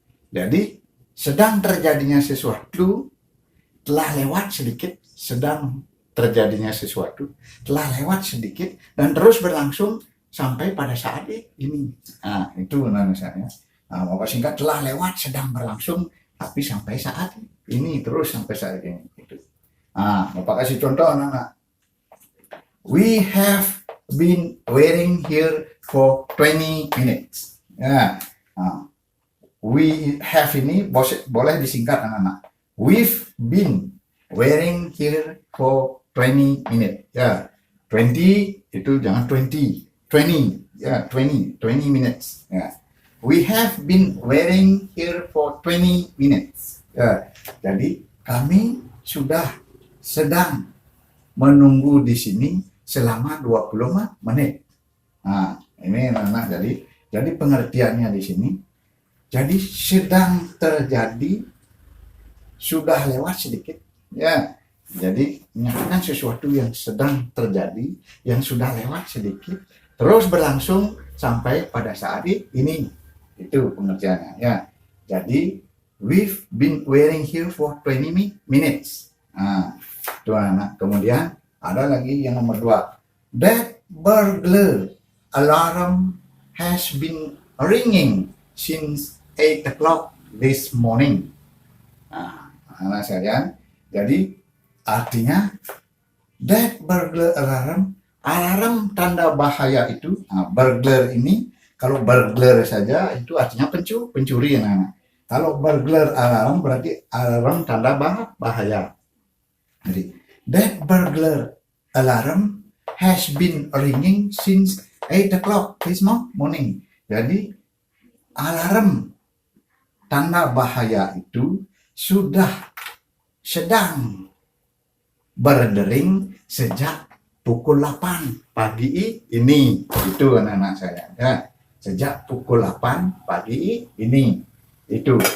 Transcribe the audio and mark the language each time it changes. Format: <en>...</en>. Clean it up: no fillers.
<id>Jadi, sedang terjadinya sesuatu, telah lewat sedikit, sedang terjadinya sesuatu, telah lewat sedikit, dan terus berlangsung sampai pada saat ini. Nah, itu namanya. Nah, Bapak singkat, telah lewat sedang berlangsung, tapi sampai saat ini, terus sampai saat ini. Itu. Nah, Bapak kasih contoh anak-anak.</id> <en>We have been waiting here for 20 minutes.</en> <id>Ya, nah, we have ini boleh disingkat anak-anak.</id> <en>We've been waiting here for 20 minutes.</en> <id>Ya, 20 itu jangan 20. 20, ya, 20 minutes. Ya.</id> <en>We have been waiting here for 20 minutes.</en> <id>Ya. Jadi kami sudah sedang menunggu di sini selama 20 menit. Nah, ini anak-anak, jadi pengertiannya di sini. Jadi sedang terjadi, sudah lewat sedikit, ya. Jadi menyatakan sesuatu yang sedang terjadi, yang sudah lewat sedikit, terus berlangsung sampai pada saat ini. Itu pengertiannya, ya. Jadi</id> <en>we've been waiting here for 20 minutes.</en> <id>Nah, itu anak. Kemudian ada lagi yang nomor 2. That burglar alarm has been ringing since 8 o'clock this morning. Nah, anak sekalian, jadi artinya that burglar alarm tanda bahaya itu. Nah, burglar ini, kalau burglar saja itu artinya pencuri. Nah, kalau burglar alarm berarti alarm tanda bahaya.</id> <en>Jadi that burglar alarm has been ringing since 8 o'clock this morning.</en> <id>Jadi alarm tanda bahaya itu sudah sedang berdering sejak pukul 8 pagi ini. Itu anak-anak saya, ya. Sejak pukul 8 pagi ini. Itu.</id>